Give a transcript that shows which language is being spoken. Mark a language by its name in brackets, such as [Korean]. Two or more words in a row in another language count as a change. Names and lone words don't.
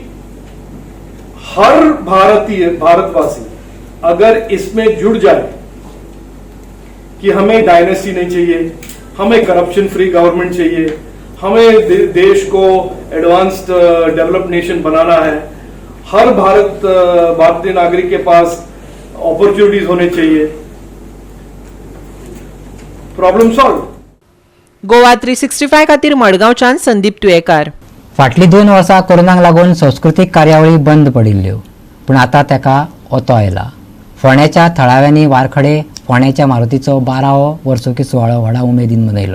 [Hindi] हर भारतवासी अगर इसमें जुड़ जाए कि हमें डायनेस्टी नहीं चाहिए, हमें [English] corruption free government [Hindi] चाहिए, हमें देश को [English] advanced developed nation [Hindi] बनाना है, हर भारतीय नागरिक के पास अपॉर्चुनिटीज होने चाहिए, [English] problem solve. [Konkani] गोवा 365 खातीर मडगांवच्यान संदीप तुयेकार. फाटलीं 2 वर्सां कोरोनाक लागून सांस्कृतीक कार्यावळी बंद पडिल्ल्यो, पूण आतां ताका ओतो आयला. फोंड्याच्या थळाव्यांनी वारखडे फोंड्याच्या मारुतीचो 12वो वर्सुकी सुवाळो व्हडा उमेदीन मनयलो.